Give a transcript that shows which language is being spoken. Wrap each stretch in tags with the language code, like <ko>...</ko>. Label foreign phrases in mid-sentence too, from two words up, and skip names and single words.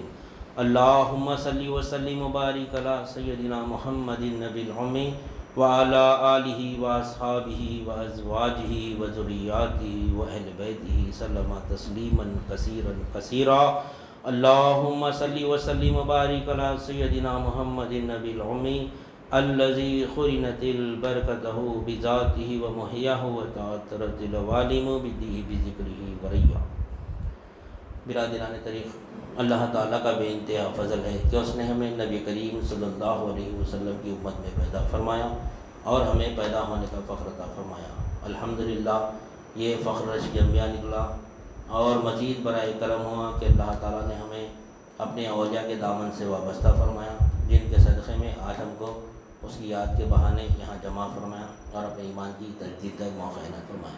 <ar>اللہم صلی وسلم وبارک علی سیدنا محمد النبی الأمی وعلی آلہ واصحابہ وازواجہ وذریاتہ واہل بیتہ سلم تسلیما کثیرا کثیرا۔ اللہم صلی وسلم وبارک علی سیدنا محمد النبی الأمی الذی قرنت البرکتہ بذاتہ ومحیاہ وتعطرت العوالم بدہ بذکرہ وریا۔</ar> <ur>برادران طریق، اللہ تعالیٰ کا بے انتہا فضل ہے کہ اس نے ہمیں نبی کریم</ur> <ar>صلی اللہ علیہ وسلم</ar> <ur>کی امت میں پیدا فرمایا اور ہمیں پیدا ہونے کا فخر عطا فرمایا۔ الحمدللہ یہ فخر رش جمعہ نکلا اور مزید برائے کرم ہوا کہ اللہ تعالیٰ نے ہمیں اپنے اولیاء کے دامن سے وابستہ فرمایا، جن کے صدقے میں آج ہم کو اس کی یاد کے بہانے یہاں جمع فرمایا اور اپنے ایمان کی تجدید کا ایک موقع عنایت فرمایا۔</ur>